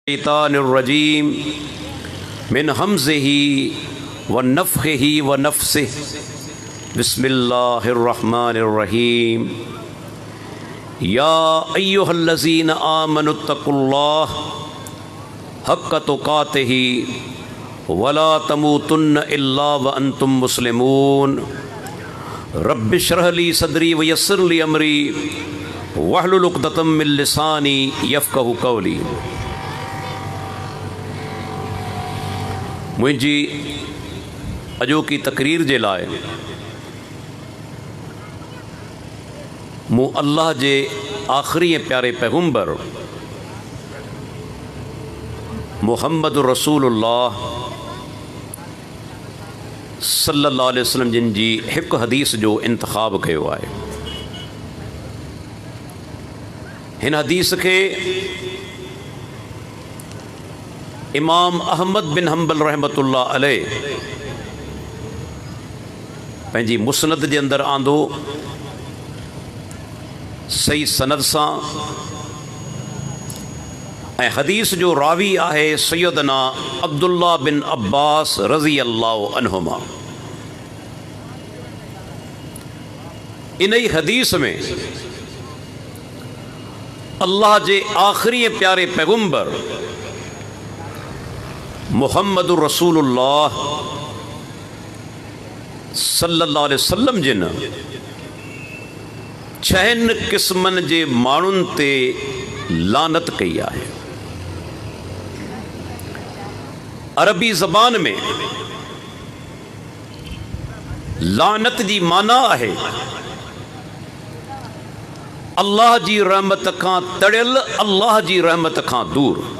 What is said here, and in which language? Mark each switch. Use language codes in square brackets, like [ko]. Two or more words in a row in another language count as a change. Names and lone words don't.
[ar] الشيطان الرجيم من همزه ونفخه ونفسه بسم الله الرحمن الرحيم يا أيها الذين آمنوا اتقوا الله حق تقاته ولا تموتن إلا وأنتم مسلمون رب اشرح لي صدري ويسر لي أمري واحلل عقدة من لساني يفقهوا قولي. [sd] मुंहिंजी अॼोकी तकरीर जे लाइ मूं अल्लाह जे आख़िरी ऐं प्यारे पैगम्बर मुहम्मद रसूलुल्लाह [ar] صلى الله عليه وسلم [sd] जिन जी हिकु हदीस जो इंतख़ाब कयो आहे। हिन हदीस खे इमाम अहमद बिन हम्बल [ar] رحمة الله عليه [sd] पंहिंजी मुस्नद जे अंदरि आंदो सही सनद सां ऐं हदीस जो रावी आहे सैयदना अब्दुल्ला बिन अब्बास [ar] رضي الله عنهما. [sd] इन ई हदीस में अल्लाह जे आख़िरी प्यारे पैगम्बर [ar] محمد رسول الله صلى الله عليه وسلم [sd] जिन छहनि क़िस्मनि जे माण्हुनि ते लानत कई आहे। अरबी ज़बान में लानत जी माना आहे अल्लाह जी रहमत खां तड़ियल, अल्लाह जी रहमत खां दूर।